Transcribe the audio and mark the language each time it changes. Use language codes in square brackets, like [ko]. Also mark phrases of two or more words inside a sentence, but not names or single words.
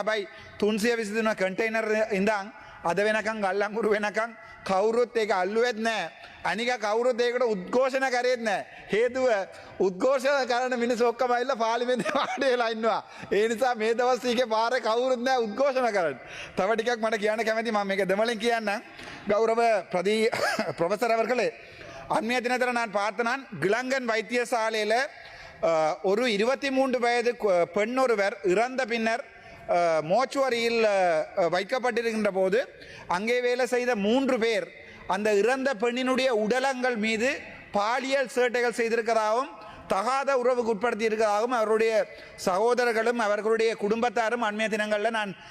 [si] හැබැයි 323 කන්ටේනර් ඉඳන් අද වෙනකන් ගල්ලංගුරු වෙනකන් කවුරුත් ඒක අල්ලුවෙත් නැහැ. අනික කවුරුත් ඒකට උද්ඝෝෂණ කරේත් නැහැ. හේතුව උද්ඝෝෂණ කරන මිනිස්සු ඔක්කොම ඇවිල්ලා පාර්ලිමේන්තුවේ වාඩි වෙලා ඉන්නවා. ඒ නිසා මේ දවස් ටිකේ පාරේ කවුරුත් නැහැ උද්ඝෝෂණ කරන්න. තව ටිකක් මට කියන්න කැමතියි. මම මේක දෙමළෙන් කියන්නම්. [ta] கௌரவ ப்ரொஃபசர் அவர்களே, அண்மைய தினத்தில் நான் பார்த்த நான் கிளங்கன் வைத்தியசாலையில் ஒரு 23 வயது பெண் ஒருவர் இறந்த பின்னர் மோச்சுவரியில் வைக்கப்பட்டிருக்கின்ற போது அங்கே வேலை செய்த 3 பேர் அந்த இறந்த பெண்ணினுடைய உடலங்கள் மீது பாலியல் சேட்டைகள் செய்திருக்கிறதாகவும் தகாத உறவுக்கு உட்படுத்தி இருக்கிறதாகவும் அவருடைய சகோதரர்களும் அவர்களுடைய குடும்பத்தாரும் அண்மைய தினங்களில் நான்